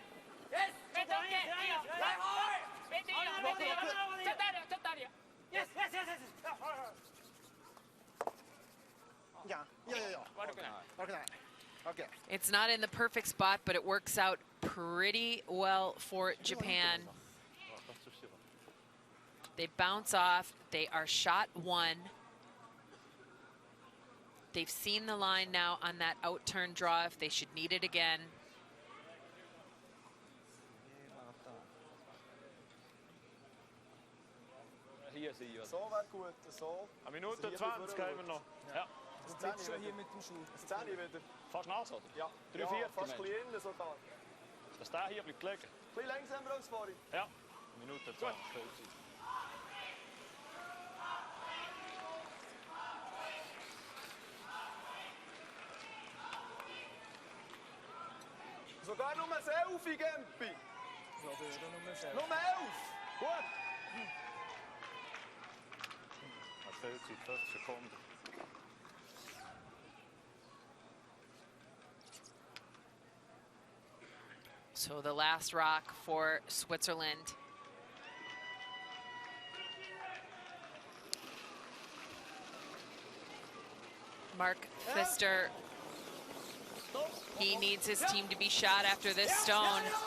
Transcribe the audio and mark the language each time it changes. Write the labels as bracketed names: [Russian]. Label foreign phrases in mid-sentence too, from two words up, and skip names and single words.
[English] It's not in the perfect spot, but it works out pretty well for Japan. They bounce off. They are shot 1. They've seen the line now on that out-turn draw if they should need it again. [German] Hier zie je wat. So wäre gut, so. Eine Minute 20 haben wir noch. Ja. Das ist schon hier mit dem Schuh. Das 10 wieder. Fast nass, oder? Ja. 3/4. Fast ein bisschen innen sogar. Dass der hier bleibt liegen. Ein bisschen langsamer als vorhin. Ja. Minute 20. Sogar nur 11, Gempi. Nur 11. Gut. 40 Sekunden. [English] So the last rock for Switzerland. Mark Pfister, he needs his team to be shot after this stone.